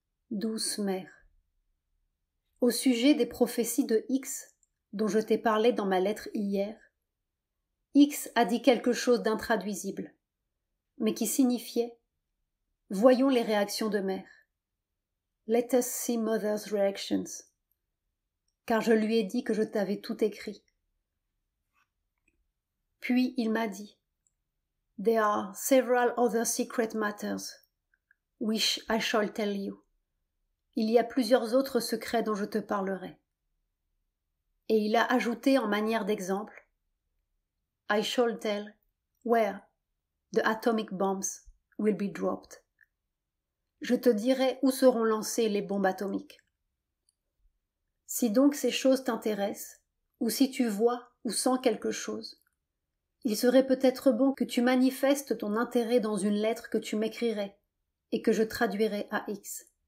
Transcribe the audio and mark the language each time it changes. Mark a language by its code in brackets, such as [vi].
[fr] Douce Mère, au sujet des prophéties de X, dont je t'ai parlé dans ma lettre hier, X a dit quelque chose d'intraduisible, mais qui signifiait « Voyons les réactions de Mère ». [en] Let us see mother's reactions. [fr] Car je lui ai dit que je t'avais tout écrit. Puis il m'a dit, [en] There are several other secret matters, which I shall tell you. [fr] Il y a plusieurs autres secrets dont je te parlerai. Et il a ajouté en manière d'exemple, [en] I shall tell where the atomic bombs will be dropped. [fr] Je te dirai où seront lancées les bombes atomiques. Si donc ces choses t'intéressent, ou si tu vois ou sens quelque chose, il serait peut-être bon que tu manifestes ton intérêt dans une lettre que tu m'écrirais et que je traduirais à X.